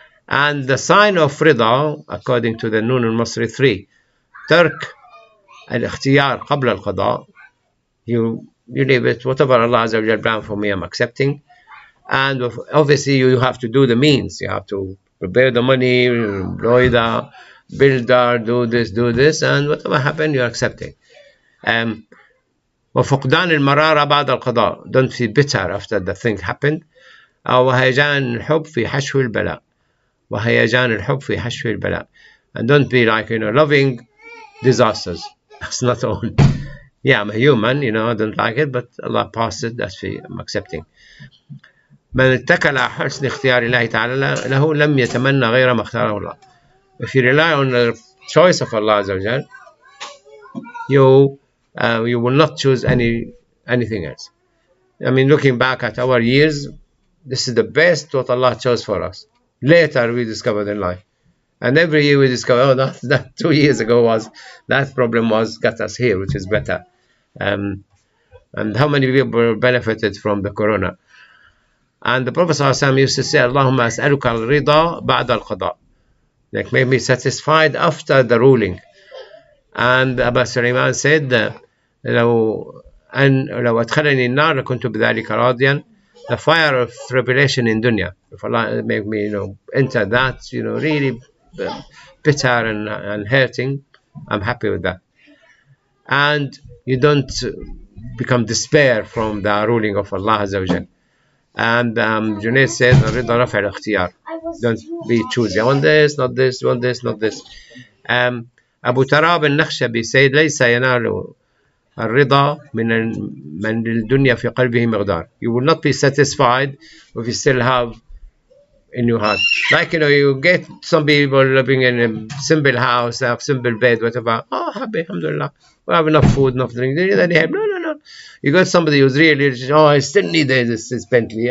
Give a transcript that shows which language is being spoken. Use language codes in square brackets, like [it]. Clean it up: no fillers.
[en] And the sign of rida, according to the Nun al-Masri 3, [ar] ترك الاختيار قبل القضاء. [en] You leave it, whatever Allah Azza wa Jal planned for me, I'm accepting. And obviously you have to do the means. You have to prepare the money, employ the builder, do this, and whatever happened, you're accepting. [ar] وفقدان المرارة بعد القضاء. [en] Don't feel bitter after the thing happened. [ar] وهيجان الحب في حشو البلاء. وهيجان الحب في حشو البلاء. [en] And don't be like, loving disasters. That's not all. Yeah, I'm a human, I don't like it, but Allah passed it, I'm accepting. [ar] من اتكل على حسن اختيار الله تعالى له لم يتمنى غير ما اختاره الله. [en] If you rely on the choice of Allah Azza wa Jal, you will not choose anything else. I mean, looking back at our years, this is the best what Allah chose for us. Later we discovered in life. And every year we discover, that 2 years ago that problem got us here, which is better. And how many people benefited from the corona? And the Prophet ﷺ used to say, [ar] Allahumma as'aluka al-rida ba'da al-qada. [en] Like, make me satisfied after the ruling. And Abu Sulaiman said, [ar] لو أدخلني النار لكنت بذلك راضيا. [en] The fire of tribulation in dunya, if Allah make me enter that really bitter and hurting, I'm happy with that. And you don't become despair from the ruling of Allah Azza wa Jal. And Junaid said, [ar] رضا رفع الاختيار. [en] Don't be choosy. I want this, not this, want this, not this. [ar] Abu Tarab al-Nakhshabi said ليس ينال الرضا من الدنيا في قلبه مقدار. [en] You will not be satisfied if you still have in your heart. Like, you get some people living in a simple house, have simple bed, whatever. Oh, happy, alhamdulillah. We have enough food, enough drink. Then they have, no. You got somebody who's really, I still need this Bentley.